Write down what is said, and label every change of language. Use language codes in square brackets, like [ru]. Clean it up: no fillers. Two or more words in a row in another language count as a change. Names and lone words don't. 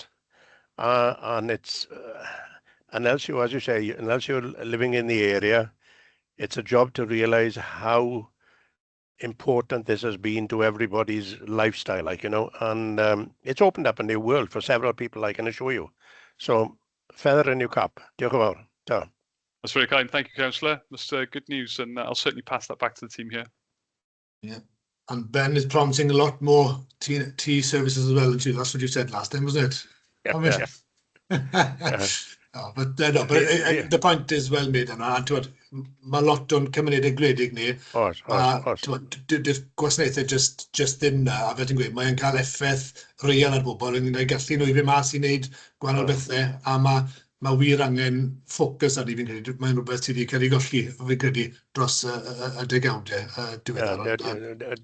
[en] And it's unless you're living in the area, it's a job to realise how important this has been to everybody's lifestyle, and it's opened up a new world for several people, I can assure you. So feather in your cap. [cy] Diolch yn fawr. Ta. [en] That's very kind. Thank you, Councillor. That's good news, and I'll certainly pass that back to the team here. Yeah. And Ben is promising a lot more tea services as well. That's what you said last time, wasn't it? Yeah. But the point is well made, and [cy] mae lot o'n cymunedau gwledig ni. Oes. Dy'r gwasanaethau just ddim na, a fel ti'n gweud, mae'n cael effaith real ar bobl, yn ei gallu nhw i fi mas i wneud gwahanol bethau, a mae wir angen ffocws ar ni, fi'n credu. Mae'n rhywbeth sydd wedi cael ei golli, fi'n credu, dros y degawdau diweddar.